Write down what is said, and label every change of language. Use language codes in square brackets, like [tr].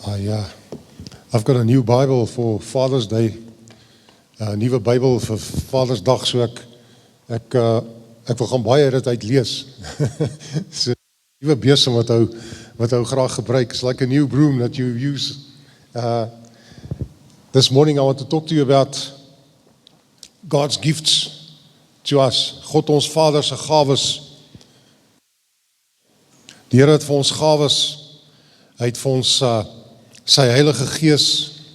[en] I've got a new Bible for Father's Day. [af] Nuwe Bybel vir Vadersdag, so ek wil gaan baie dit uit lees. Dis 'n nuwe besem wat hou graag gebruik. [en] It's like a new broom that you use. This morning I want to talk to you about God's gifts to us. [af] God ons Vader se gawes. Die Here het vir ons gawes. Hy het vir ons sy Heilige Gees.